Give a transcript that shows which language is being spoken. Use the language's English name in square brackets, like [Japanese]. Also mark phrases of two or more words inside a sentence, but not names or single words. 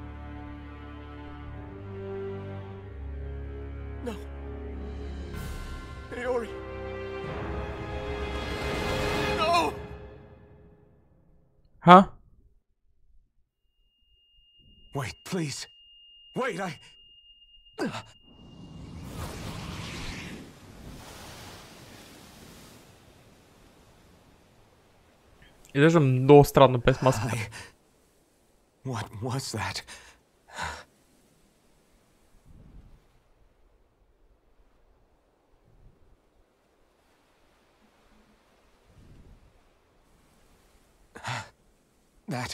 [English] No. Leori. No! Huh? Wait, please. Wait, [Bulgarian] Изглежда много странно без маска. [English] What was that? That...